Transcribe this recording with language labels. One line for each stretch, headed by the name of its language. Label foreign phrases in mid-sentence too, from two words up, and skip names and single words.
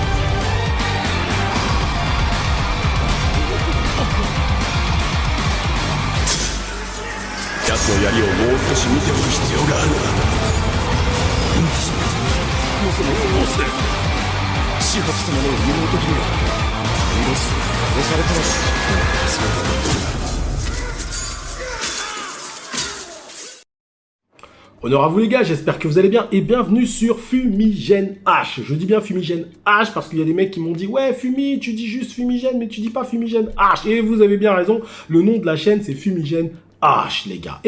Japanese: 奴の槍をもう少し見ておく必要があるのだ。そもどうして紫伯様の妹君が命さん殺されたのですか。
French: Honneur à vous les gars, j'espère que vous allez bien et bienvenue sur Fumigène H. Je dis bien Fumigène H parce qu'il y a des mecs qui m'ont dit ouais Fumi, tu dis juste Fumigène mais tu dis pas Fumigène H. Et vous avez bien raison, le nom de la chaîne c'est Fumigène H les gars.